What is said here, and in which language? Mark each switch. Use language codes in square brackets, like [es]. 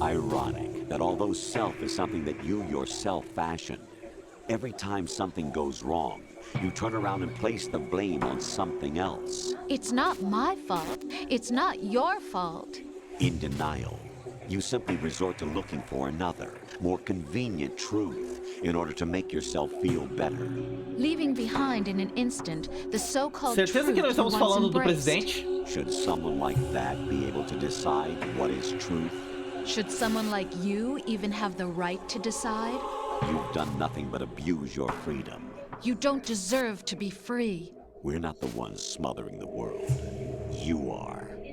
[en] Ironic that although self is something that you yourself fashioned, every time something goes wrong, you turn around and place the blame on something else. It's not my fault. It's not your fault. In denial, you simply resort to looking for another, more convenient truth in order to make yourself feel better. Leaving behind in an instant the so-called [pt] Certeza que nós estamos falando do presidente? [en] Should someone like that be able to decide what is truth? Should someone like you even have the right to decide? You've done nothing but abuse your freedom. You don't deserve to be free. We're not the ones smothering the world. You are.